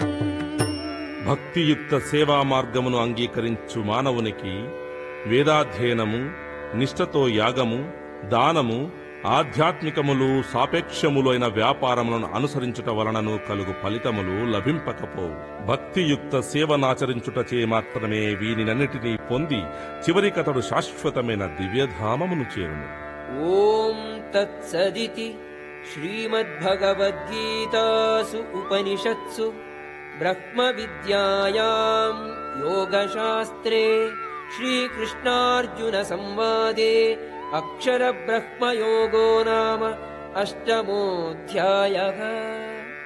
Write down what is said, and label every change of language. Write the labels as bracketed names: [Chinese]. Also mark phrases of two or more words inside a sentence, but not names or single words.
[Telugu] భక్తియుక్త సేవా మార్గమును అంగీకరించు మానవునికి వేదాధ్యయనము, నిష్ఠతో యాగము, దానము, ఆధ్యాత్మికములు, సాపేక్షములు అయిన వ్యాపారములను అనుసరించుట వలనను కలుగు ఫలితములు లభింపకపోవు. భక్తియుక్త సేవనాచరించుటచే మాత్రమే వీనినన్నిటినీ పొంది చివరికతడు శాశ్వతమైన దివ్యధామమును చేరును. [Sanskrit] ఓం తత్సదితి श्रीमद्भगवद्गीतासु उपनिषत्सु ब्रह्मविद्यायां योगशास्त्रे श्रीकृष्णार्जुनसंवादे अक्षरब्रह्मयोगो नाम 8मोऽध्यायः।